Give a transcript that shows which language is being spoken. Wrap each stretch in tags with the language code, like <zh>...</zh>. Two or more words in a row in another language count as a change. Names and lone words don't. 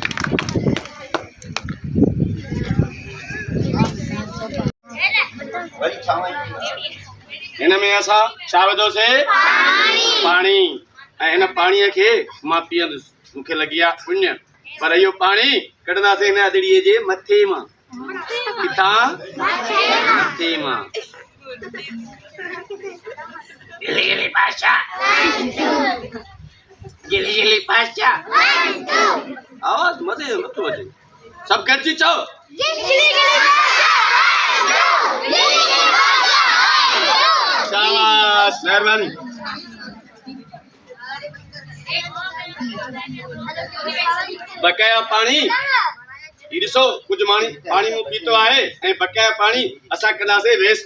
<sd>हिन में असां छा विधोसीं? पाणी। ऐं हिन पाणीअ खे मां पीअंदुसि, मूंखे लॻी आहे पुण्य। पर इहो पाणी कढंदासीं हिन अदड़ीअ जे मथे मां। किथां? मथे मां। गिली गिली पाशा, गिली गिली पाशा। आवाज़ मज़े नथो अचे, सभु गॾिजी चओ। शाबाश, महिरबानी। बकाया पाणी, ही ॾिसो, कुझु पाणी मूं पीतो आहे ऐं बकाया पाणी असां कंदासीं वेस्ट।</sd>